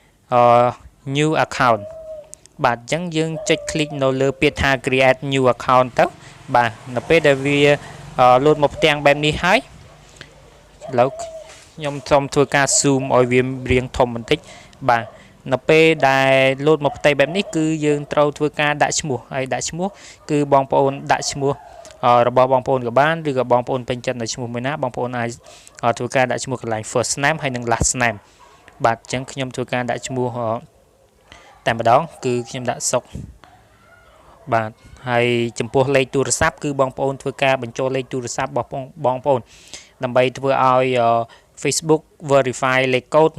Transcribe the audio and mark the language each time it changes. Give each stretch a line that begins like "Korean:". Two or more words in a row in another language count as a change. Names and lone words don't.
English: new account
Khmer: បាទអញ្ចឹងយើងចុច click នៅលើពាក្យថា
English: create new account
Khmer: ទៅបាទនៅពេលដែលវាលោតមកផ្ទាំងបែបនេះហើយឥឡូវខ្ញុំសូមធ្វើការ zoom ឲ្យវារៀងធំបន្តិចបាទនៅពេលដែលលោតមកផ្ទៃ បែបនេះគឺយើងត្រូវធ្វើការដាក់ឈ្មោះហើយដាក់ឈ្មោះគឺបងប្អូនដាក់ឈ្មោះរបស់បងប្អូនក៏បានឬក៏បងប្អូនពេញចិត្តនៅឈ្មោះមួយណាបងប្អូនអាចធ្វើការដាក់ឈ្មោះក ន្លែង
English: first name
Khmer: ហើយនិង
English: last name
Khmer: បាទអញ្ចឹងខ្ញុំធ្វើការដាក់ឈ្មោះតែម្ដងគឺខ្ញុំដាក់សុកបាទហើយចំពោះលេខទូរស័ ព្ទគឺបងប្អូនធ្វើការបញ្ចូលលេខទូរស័ព្ទរបស់បងប្អូនដើម្បីធ្វើឲ្យ Facebook verify លេខកូដ